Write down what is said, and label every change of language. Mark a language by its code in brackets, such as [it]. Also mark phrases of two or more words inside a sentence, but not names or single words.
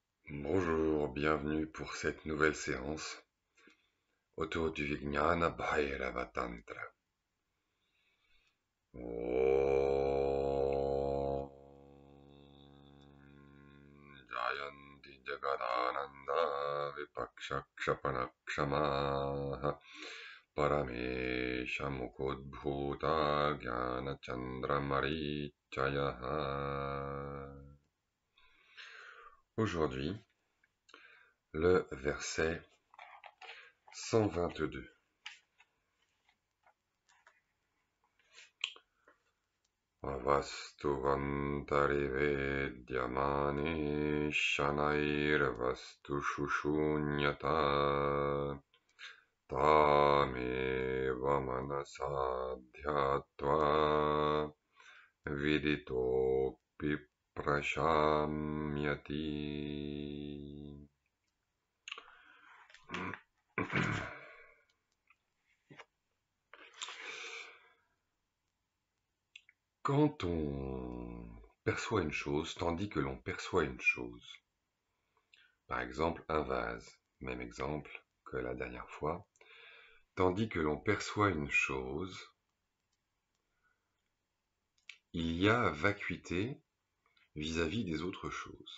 [fr] Bonjour, bienvenue pour cette nouvelle séance autour du Vijnana Bhairava Tantra. [sa] Om Jayanti Jagadananda Vipakshakshapanakshamah Paramesha Mukhodbhuta Jnana Chandra Marichayaha. [fr] Aujourd'hui, le verset 122. [sa] Avastu vantari vedyamani shanair vastu shushunyata tameva manasadhyatva viditopi prashamyati. [fr] Quand on perçoit une chose, tandis que l'on perçoit une chose, par exemple un vase, même exemple que la dernière fois, tandis que l'on perçoit une chose, il y a vacuité vis-à-vis des autres choses.